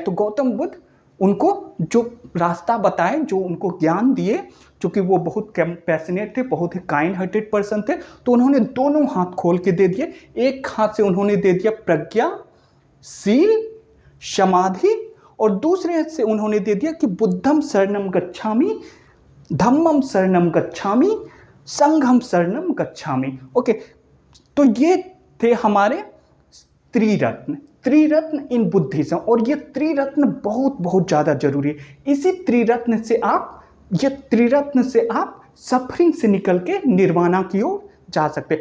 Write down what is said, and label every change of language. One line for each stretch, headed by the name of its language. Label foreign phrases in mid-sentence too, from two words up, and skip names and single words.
Hindi: तो गौतम बुद्ध उनको जो रास्ता बताए, जो उनको ज्ञान दिए, चूँकि वो बहुत पैशनेट थे, बहुत ही
English: kind hearted person
Hindi: थे, तो उन्होंने दोनों हाथ खोल के दे दिए। एक हाथ से उन्होंने दे दिया प्रज्ञा, शील, समाधि, और दूसरे हाथ से उन्होंने दे दिया कि
Pali: बुद्धम शरणम गच्छामि, धम्मम शरणम गच्छामि, संघम शरणम गच्छामि।
Hindi: ओके, तो ये थे हमारे त्रिरत्न, त्रिरत्न
English: in Buddhism.
Hindi: और ये त्रिरत्न बहुत बहुत ज़्यादा जरूरी है। इसी त्रिरत्न से आप, ये त्रिरत्न से आप सफरिंग से निकल के निर्वाणा की ओर जा सकते।